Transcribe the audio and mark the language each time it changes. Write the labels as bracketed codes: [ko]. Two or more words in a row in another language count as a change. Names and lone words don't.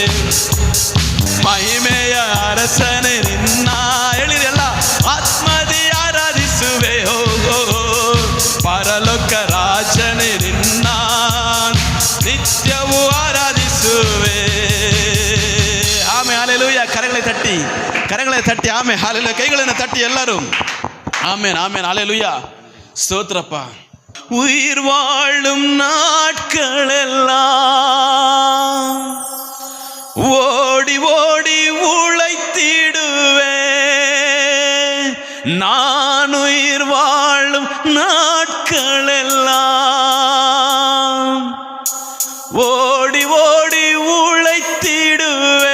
[kn] ಮಹಿಮೆಯ ಅರಸನೆ ನಿನ್ನ ಹೇಳಿರಲ್ಲ ಆತ್ಮದಿ ಆರಾಧಿಸುವೆ. ಪರಲೋಕ ರಾಜನೆ ನಿನ್ನ ನಿತ್ಯವೂ ಆರಾಧಿಸುವೆ. ಆಮೆ ಹಾಲೆಲೂಯ. ಕರಗಳೇ ತಟ್ಟಿ ಆಮೆ ಹಾಲೆಲೂಯ. ಕೈಗಳನ್ನು ತಟ್ಟಿ ಎಲ್ಲರೂ [ta] ஆமென் ஆமென் ஹல்லேலூயா. ஸ்தோத்திரப்பா. உயிர் வாழும் நாட்களெல்லாம் ஓடி ஓடி உழைத்திடுவே. நான் உயிர் வாழும் நாட்களெல்லாம் ஓடி ஓடி உழைத்திடுவே.